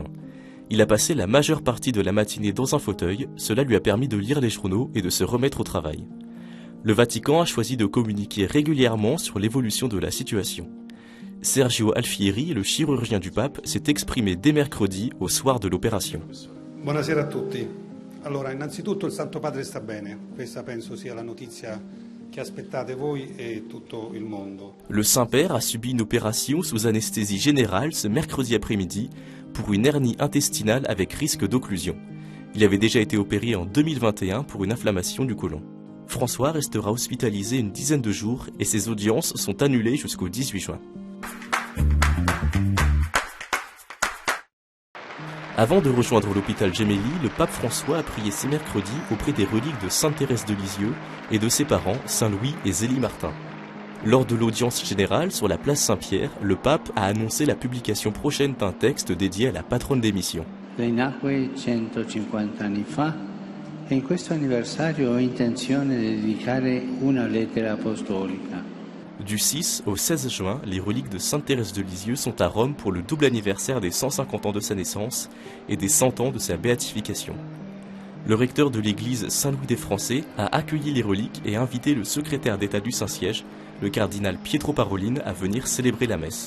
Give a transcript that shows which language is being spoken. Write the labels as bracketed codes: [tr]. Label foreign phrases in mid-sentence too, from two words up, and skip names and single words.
[fr] Il a passé la majeure partie de la matinée dans un fauteuil, cela lui a permis de lire les journaux et de se remettre au travail. Le Vatican a choisi de communiquer régulièrement sur l'évolution de la situation. Sergio Alfieri, le chirurgien du pape, s'est exprimé dès mercredi au soir de l'opération. [it] Buonasera a tutti. Allora, innanzitutto il Santo Padre sta bene. Questa penso sia la notizia che aspettate voi e tutto il mondo. [fr] Le Saint-Père a subi une opération sous anesthésie générale ce mercredi après-midi pour une hernie intestinale avec risque d'occlusion. Il avait déjà été opéré en 2021 pour une inflammation du côlon. François restera hospitalisé une dizaine de jours et ses audiences sont annulées jusqu'au 18 juin. Avant de rejoindre l'hôpital Gemelli, le pape François a prié ce mercredi auprès des reliques de Sainte Thérèse de Lisieux et de ses parents, Saint Louis et Zélie Martin. Lors de l'audience générale sur la place Saint-Pierre, le pape a annoncé la publication prochaine d'un texte dédié à la patronne des missions. [it] Lei nacque 150 anni fa e in questo anniversario ho intenzione di dedicare una lettera apostolica. [fr] Du 6 au 16 juin, les reliques de Sainte Thérèse de Lisieux sont à Rome pour le double anniversaire des 150 ans de sa naissance et des 100 ans de sa béatification. Le recteur de l'église Saint-Louis des Français a accueilli les reliques et invité le secrétaire d'État du Saint-Siège, le cardinal Pietro Parolin, à venir célébrer la messe.